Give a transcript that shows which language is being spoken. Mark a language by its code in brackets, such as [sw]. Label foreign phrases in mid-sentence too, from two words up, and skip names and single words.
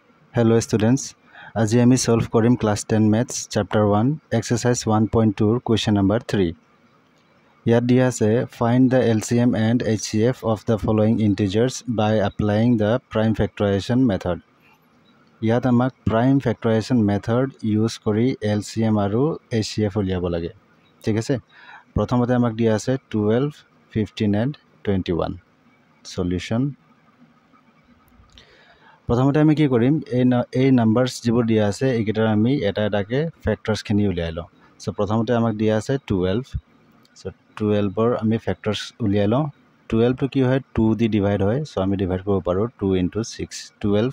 [en] Hello students, [as] আজি আমি solve কৰিম [en] class 10 maths chapter 1 exercise 1.2 question number 3. [as] ইয়াত দিয়া আছে [en] find the LCM and HCF of the following integers by applying the prime factorization method. [as] ইয়াত আমাক [en] prime factorization method use [as] কৰি LCM আৰু HCF উলিয়াব লাগে। ঠিক আছে, প্ৰথমতে আমাক দিয়া আছে 12, 15 and 21. Solution. প্ৰথমতে আমি কি কৰিম, এই নাম্বাৰস যিবোৰ দিয়া আছে এইকেইটাৰ আমি এটা এটাকে ফ্যাক্টৰসখিনি উলিয়াই লওঁ। সো প্ৰথমতে আমাক দিয়া আছে 12, সো 12ৰ আমি ফ্যাক্টৰস উলিয়াই লওঁ। 12 টো কি হয় 2 দি ডিভাইড হয়, সো আমি ডিভাইড কৰিব পাৰো 2 * 6 12।